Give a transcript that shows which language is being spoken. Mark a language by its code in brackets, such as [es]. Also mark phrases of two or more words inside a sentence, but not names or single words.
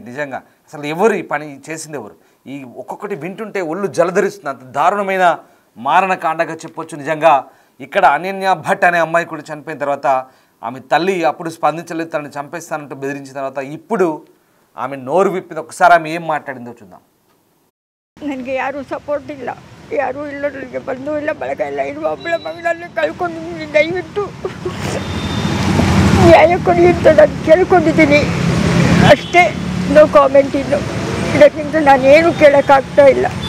[te] నిజంగా అసలు ఎవరు ఈ పని చేసింది? ఎవరు? ఈ ఒక్కొక్కటి వింటుంటే ఒళ్ళు జలధరిస్తుంది. అంత దారుణమైన మారణకాండగా చెప్పొచ్చు. నిజంగా ఇక్కడ అనన్య భట్ అనే అమ్మాయి కూడా చనిపోయిన తర్వాత ఆమె తల్లి అప్పుడు స్పందించలేదు, తనని చంపేస్తానంటూ బెదిరించిన తర్వాత ఇప్పుడు ఆమె నోరు విప్పింది. ఒకసారి ఆమె ఏం మాట్లాడిందో చూద్దాం. [kn] ನನಗೆ ಯಾರೂ ಸಪೋರ್ಟ್ ಇಲ್ಲ, ಯಾರೂ ಇಲ್ಲ, ನನಗೆ ಬಂಧು ಇಲ್ಲ, ಬಳಗ ಇಲ್ಲ. ಇದು ಒಬ್ಬಳ ಮಗಳನ್ನು ಕಳ್ಕೊಂಡಿದ್ದೀನಿ. ದಯವಿಟ್ಟು ನ್ಯಾಯ ಕೊಡಿ ಅಂತ ನಾನು ಕೇಳ್ಕೊಂಡಿದ್ದೀನಿ ಅಷ್ಟೇ. [en] no comment. [kn] ಇನ್ನು ಇದಕ್ಕಿಂತ ನಾನೇನು ಕೇಳೋಕ್ಕಾಗ್ತಾ ಇಲ್ಲ.